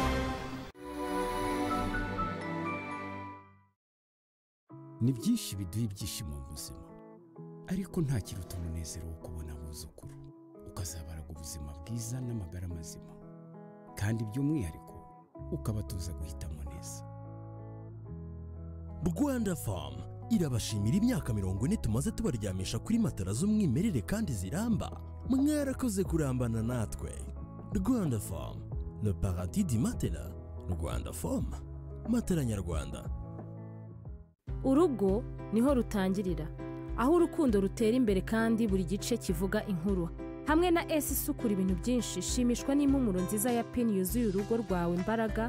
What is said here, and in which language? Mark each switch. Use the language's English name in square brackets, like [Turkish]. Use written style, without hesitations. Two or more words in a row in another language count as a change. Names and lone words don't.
[Kinyarwanda] Ni byinshi biduha ibyishimo mu buzima, ariko nta kiruta umunezero wo kubona abuzukuru ukazabaraga ubuzima bwiza n'amagara mazima, kandi by'umwihariko ukabatuza guhitamo neza. Rwanda Farm irabashimira imyaka 40 tumaze tubaryamisha kuri matara z'umwimerere kandi ziramba. Mwarakoze kurambana natwe. [French] Rwanda Farm, le paradis du matelas. [Kinyarwanda] Rwanda Farm, matela nyarwanda. Urugo niho rutangirira, aho urukundo rutera imbere kandi buri gice kivuga inkuru. Hamwe na S isukura ibintu byinshi, shimishwa n'impumuro nziza ya Pin yuzuye urugo rwawe imbaraga.